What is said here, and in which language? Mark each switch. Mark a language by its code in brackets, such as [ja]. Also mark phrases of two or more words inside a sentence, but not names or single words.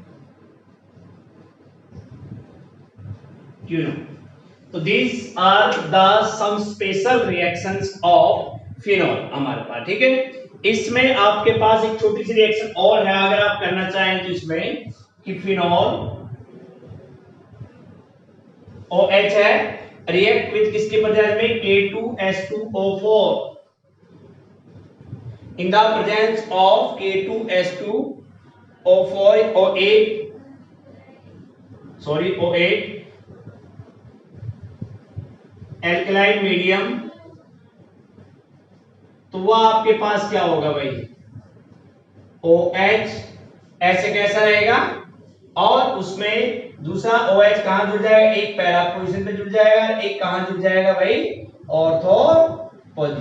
[en] तो these are the some special reactions of phenol [hi] हमारे पास, ठीक है। इसमें आपके पास एक छोटी सी रिएक्शन और है, अगर आप करना चाहें तो इसमें कि फिनोल OH है, [en] react with [hi] किसके प्रेजेंस में? [en] K2H2O4, in the presence of K2H2O4 O8 alkaline medium, [hi] तो वह आपके पास क्या होगा भाई? OH ऐसे कैसा रहेगा, और उसमें दूसरा OH कहां जुड़ जाएगा? एक [en] para position [hi] पे जुड़ जाएगा, एक कहां जुड़ जाएगा भाई?